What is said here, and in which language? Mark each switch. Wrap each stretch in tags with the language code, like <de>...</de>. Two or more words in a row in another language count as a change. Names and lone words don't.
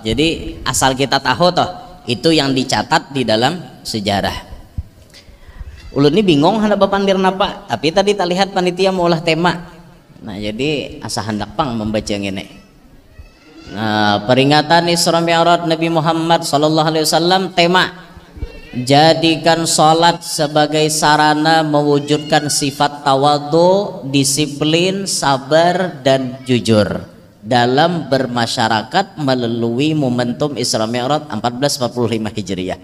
<id>Jadi asal kita tahu toh itu yang dicatat di dalam sejarah.</id> <bjn>Ulun ini bingung hendak bapandir napa, tapi tadi tak lihat panitia mau olah tema. Nah jadi asa hendak pang membaca ini.</bjn> <id>Nah peringatan Isra Mi'raj Nabi Muhammad</id> <ar>sallallahu alaihi wasallam,</ar> <id>tema jadikan sholat sebagai sarana mewujudkan sifat tawadhu, disiplin, sabar dan jujur dalam bermasyarakat melalui momentum Isra Mi'raj 1445 Hijriah.</id>